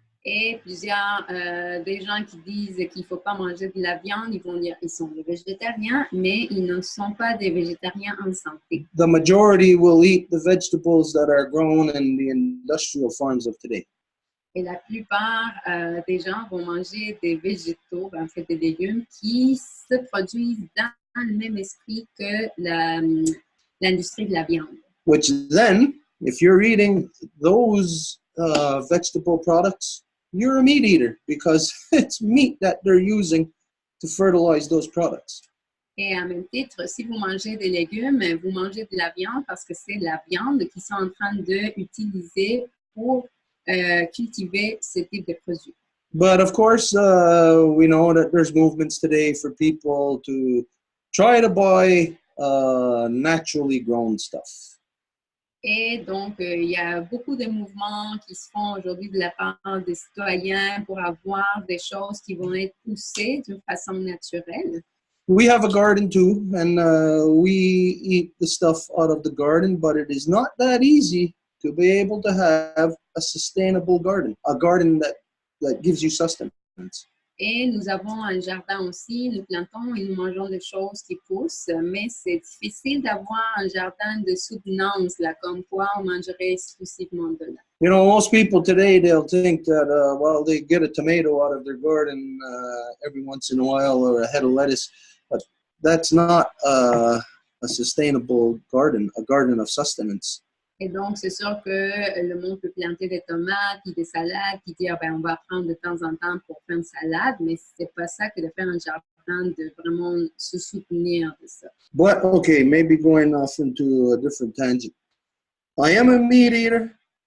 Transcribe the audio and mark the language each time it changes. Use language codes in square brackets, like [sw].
[fr] Et plusieurs des gens qui disent qu'il ne faut pas manger de la viande, ils vont dire qu'ils sont des végétariens, mais ils ne sont pas des végétariens en santé. [en] The majority will eat the vegetables that are grown in the industrial farms of today. [fr] Et la plupart des gens vont manger des végétaux, en fait des légumes, qui se produisent dans le même esprit que l'industrie de la viande. [en] Which then, if you're eating those vegetable products, you're a meat eater because it's meat that they're using to fertilize those products. [fr] Et à même titre, si vous mangez des légumes, vous mangez de la viande parce que c'est la viande qu'ils sont en train d'utiliser pour cultiver ce type de produits. [en] But of course, we know that there's movements today for people to try to buy naturally grown stuff. [fr] Et donc, il y a beaucoup de mouvements qui se font aujourd'hui de la part des citoyens pour avoir des choses qui vont être poussées d'une façon naturelle. [en] We have a garden too, and we eat the stuff out of the garden, but it is not that easy to be able to have a sustainable garden, a garden that gives you sustenance. [fr] Et nous avons un jardin aussi, nous plantons et nous mangeons des choses qui poussent, mais c'est difficile d'avoir un jardin de soutenance, là, comme quoi on mangerait exclusivement de là. [en] You know, most people today, they'll think that, well, they get a tomato out of their garden every once in a while or a head of lettuce, but that's not a sustainable garden, a garden of sustenance. [fr] Et donc, c'est sûr que le monde peut planter des tomates et des salades, puis dire, ben, on va prendre de temps en temps pour faire une salade, mais c'est pas ça que de faire un jardin, de vraiment se soutenir de ça. [en] But, okay, maybe going off into a different tangent. I am a meat eater.